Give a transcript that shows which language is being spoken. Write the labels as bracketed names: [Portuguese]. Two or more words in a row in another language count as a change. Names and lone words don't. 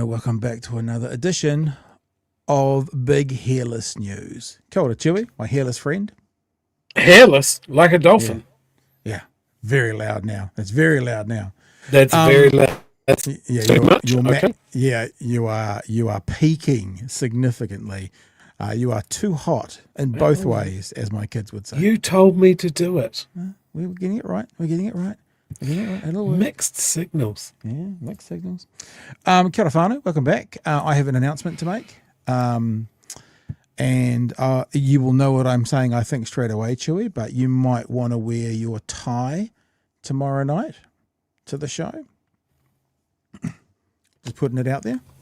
[English] Welcome back to another edition of Big Hairless News. [Māori] Kia ora, [English] Chewy, my hairless friend. Hairless, like a dolphin. Yeah, very loud now. It's very loud now. That's very loud. That's too much. You are peaking significantly. You are too hot in both ways, as my kids would say. You told me to do it. We were getting it right. We're getting it right. Mixed signals. Yeah, mixed signals. [Māori] Kia ora whānau, [English] welcome back. I have an announcement to make. And you will know what I'm saying, I think, straight away, Chewy, but you might want to wear your tie tomorrow night to the show. Just putting it out there.